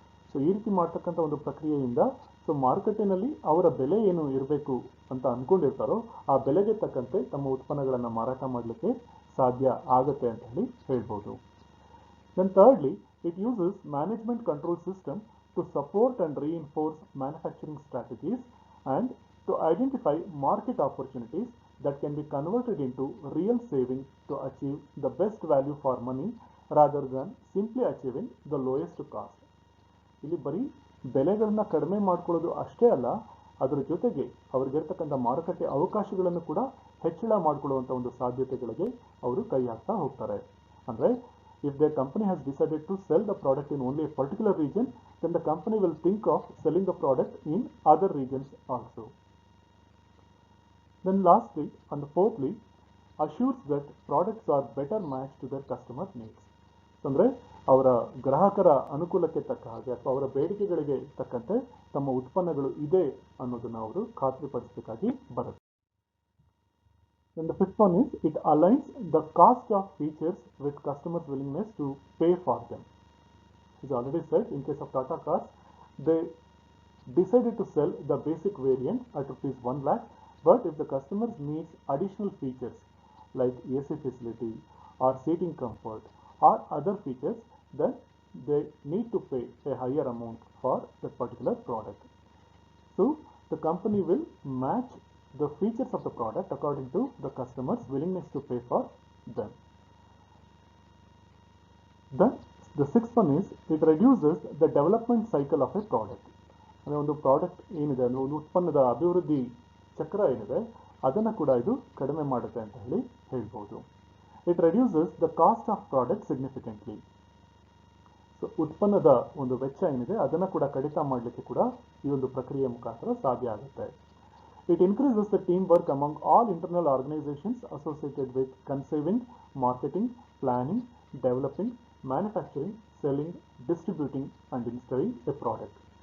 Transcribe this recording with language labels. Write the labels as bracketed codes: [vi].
[kn] So ಈ ರೀತಿ ಮಾಡ್ತಕ್ಕಂಥ ಒಂದು ಪ್ರಕ್ರಿಯೆಯಿಂದ ಸೊ ಮಾರುಕಟ್ಟೆನಲ್ಲಿ ಅವರ ಬೆಲೆ ಏನು ಇರಬೇಕು ಅಂತ ಅಂದ್ಕೊಂಡಿರ್ತಾರೋ ಆ ಬೆಲೆಗೆ ತಕ್ಕಂತೆ ತಮ್ಮ ಉತ್ಪನ್ನಗಳನ್ನು ಮಾರಾಟ ಮಾಡಲಿಕ್ಕೆ ಸಾಧ್ಯ ಆಗುತ್ತೆ ಅಂತ ಹೇಳಿ ಹೇಳ್ಬೋದು. [en] Then thirdly, it uses management control system to support and reinforce manufacturing strategies and to identify market opportunities that can be converted into real savings to achieve the best value for money rather than simply achieving the lowest cost. [kn] ಇಲ್ಲಿ ಬರೀ ಬೆಲೆಗಳನ್ನ ಕಡಿಮೆ ಮಾಡ್ಕೊಳ್ಳೋದು ಅಷ್ಟೇ ಅಲ್ಲ, ಅದರ ಜೊತೆಗೆ ಅವ್ರಿಗಿರ್ತಕ್ಕಂಥ ಮಾರುಕಟ್ಟೆ ಅವಕಾಶಗಳನ್ನು ಕೂಡ ಹೆಚ್ಚಳ ಮಾಡಿಕೊಳ್ಳುವಂಥ ಒಂದು ಸಾಧ್ಯತೆಗಳಿಗೆ ಅವರು ಕೈ ಹಾಕ್ತಾ ಹೋಗ್ತಾರೆ. [en] ಅಂದರೆ if their company has decided to sell the product in only a particular region, then the company will think of selling the product in other regions also. Then lastly and fourthly, assures that products are better matched to their customer needs. [kn] ಅಂದರೆ ಅವರ ಗ್ರಾಹಕರ ಅನುಕೂಲಕ್ಕೆ ತಕ್ಕ ಹಾಗೆ ಅಥವಾ ಅವರ ಬೇಡಿಕೆಗಳಿಗೆ ತಕ್ಕಂತೆ ತಮ್ಮ ಉತ್ಪನ್ನಗಳು ಇದೆ ಅನ್ನೋದನ್ನು ಅವರು ಖಾತ್ರಿಪಡಿಸಬೇಕಾಗಿ ಬರುತ್ತೆ. [en] Then the fifth one is it aligns the cost of features with customers' willingness to pay for them. As already said, in case of Tata Cars, they decided to sell the basic variant at ₹1 lakh, but if the customers needs additional features like AC facility or seating comfort or other features, then they need to pay a higher amount for that particular product. So the company will match the features of the product according to the customer's willingness to pay for them. Then the sixth one is it reduces the development cycle of a product. [kn] ಅಂದರೆ ಒಂದು product ಏನಿದೆ ಅಂದರೆ ಒಂದು ಉತ್ಪನ್ನದ ಅಭಿವೃದ್ಧಿ ಚಕ್ರ ಏನಿದೆ ಅದನ್ನು ಕೂಡ ಇದು ಕಡಿಮೆ ಮಾಡುತ್ತೆ ಅಂತ ಹೇಳಿ ಹೇಳ್ಬೋದು. [en] It reduces the cost of product significantly. [kn] So ಉತ್ಪನ್ನದ ಒಂದು ವೆಚ್ಚ ಏನಿದೆ ಅದನ್ನು ಕೂಡ ಕಡಿತ ಮಾಡಲಿಕ್ಕೆ ಕೂಡ ಈ ಒಂದು ಪ್ರಕ್ರಿಯೆ ಮುಖಾಂತರ ಸಾಧ್ಯ ಆಗುತ್ತೆ. [en] It increases the teamwork among all internal organizations associated with conceiving, marketing, planning, developing, manufacturing, selling, distributing and installing a product.